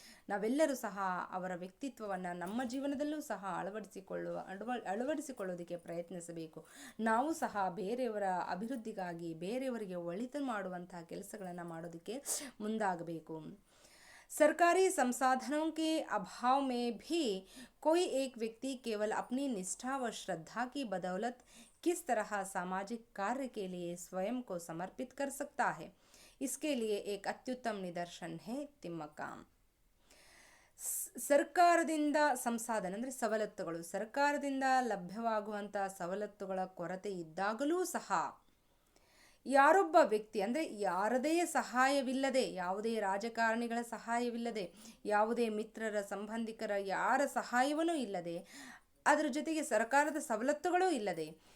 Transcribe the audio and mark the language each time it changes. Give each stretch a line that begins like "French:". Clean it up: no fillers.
Kannada: ನಾವೆಲ್ಲರೂ ಸಹ ಅವರ ವ್ಯಕ್ತಿತ್ವವನ್ನು ನಮ್ಮ ಜೀವನದಲ್ಲೂ ಸಹ ಅಳವಡಿಸಿಕೊಳ್ಳೋದಕ್ಕೆ ಪ್ರಯತ್ನಿಸಬೇಕು. ನಾವು ಸಹ ಬೇರೆಯವರ ಅಭಿವೃದ್ಧಿಗಾಗಿ ಬೇರೆಯವರಿಗೆ ಒಳಿತು ಮಾಡುವಂತಹ ಕೆಲಸಗಳನ್ನು ಮಾಡೋದಕ್ಕೆ ಮುಂದಾಗಬೇಕು.
Hindi: सरकारी संसाधनों के अभाव में भी कोई एक व्यक्ति केवल अपनी निष्ठा व श्रद्धा की बदौलत किस तरह सामाजिक कार्य के लिए स्वयं को समर्पित कर सकता है, इसके लिए एक अत्युत्तम निदर्शन है तिम्मक्का.
Kannada: ಸರ್ಕಾರದಿಂದ ಸಂಸಾಧನ ಅಂದರೆ ಸವಲತ್ತುಗಳು, ಸರ್ಕಾರದಿಂದ ಲಭ್ಯವಾಗುವಂಥ ಸವಲತ್ತುಗಳ ಕೊರತೆ ಇದ್ದಾಗಲೂ ಸಹ ಯಾರೊಬ್ಬ ವ್ಯಕ್ತಿ ಅಂದರೆ ಯಾರದೇ ಸಹಾಯವಿಲ್ಲದೆ, ಯಾವುದೇ ರಾಜಕಾರಣಿಗಳ ಸಹಾಯವಿಲ್ಲದೆ, ಯಾವುದೇ ಮಿತ್ರರ ಸಂಬಂಧಿಕರ ಯಾರ ಸಹಾಯವೂ ಇಲ್ಲದೆ, ಅದರ ಜೊತೆಗೆ ಸರ್ಕಾರದ ಸವಲತ್ತುಗಳೂ ಇಲ್ಲದೆ,